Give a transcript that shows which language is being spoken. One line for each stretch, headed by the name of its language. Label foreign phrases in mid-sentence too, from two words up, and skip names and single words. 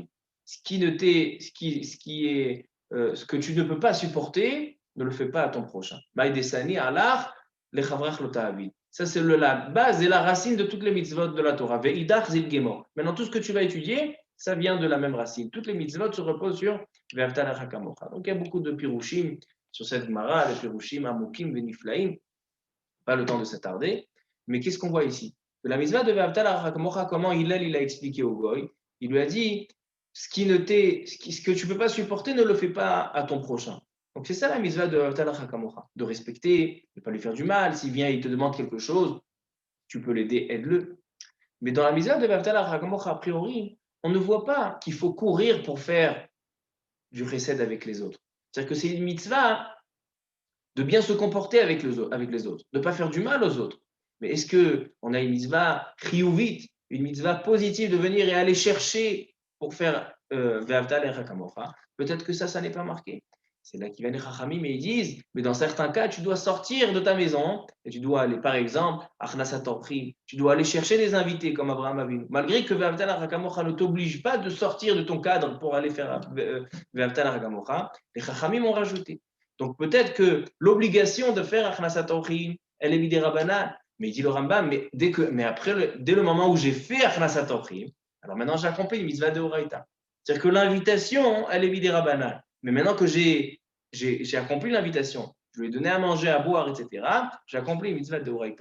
French: Ce que tu ne peux pas supporter, ne le fais pas à ton prochain.
Aramaic: מאי דסני עלך לחברך לא תעביד.
French: Ça, c'est la base et la racine de toutes les mitzvot de la Torah.
Aramaic: ואידך זיל גמור.
French: Maintenant, tout ce que tu vas étudier, ça vient de la même racine. Toutes les mitzvot se reposent sur
Hebrew: ואהבת לרעך כמוך.
French: Donc, il y a beaucoup de pirushim sur cette Gemara, les pirushim,
Hebrew: עמוקים ונפלאים.
French: Pas le temps de s'attarder. Mais qu'est-ce qu'on voit ici? Que la mitzvah de
Hebrew: ואהבת לרעך כמוך,
French: comment il a expliqué au goy? Il lui a dit, ce que tu ne peux pas supporter, ne le fais pas à ton prochain. Donc, c'est ça la mitzvah de
Hebrew: ואהבת לרעך כמוך.
French: De respecter, de ne pas lui faire du mal. S'il vient et il te demande quelque chose, tu peux l'aider, aide-le. Mais dans la mitzvah de
Hebrew: ואהבת לרעך כמוך,
French: a priori, on ne voit pas qu'il faut courir pour faire du chesed avec les autres. C'est-à-dire que c'est une mitzvah de bien se comporter avec les autres, de ne pas faire du mal aux autres. Mais est-ce qu'on a une
Hebrew: מצוה חיובית,
French: une mitzvah positive de venir et aller chercher pour faire
Hebrew: ואהבת לרעך כמוך?
French: Peut-être que ça n'est pas marqué. C'est là qu'ils viennent les chachamim et ils disent, mais dans certains cas, tu dois sortir de ta maison et tu dois aller, par exemple,
Hebrew: הכנסת אורחים,
French: tu dois aller chercher des invités comme Abraham Avinu. Malgré que
Hebrew: ואהבת לרעך כמוך
French: ne t'oblige pas de sortir de ton cadre pour aller faire
Hebrew: ואהבת לרעך כמוך,
French: les chachamim ont rajouté. Donc peut-être que l'obligation de faire
Hebrew: הכנסת אורחים,
French: elle est midirabanan. Mais il dit le Rambam, dès le moment où j'ai fait
Hebrew: הכנסת אורחים,
French: alors maintenant j'ai accompli une mitzvah de Horaïta. C'est-à-dire que l'invitation, elle est midirabanan. Mais maintenant que j'ai accompli l'invitation, je lui ai donné à manger, à boire, etc., j'ai accompli une mitzvah de Horaïta.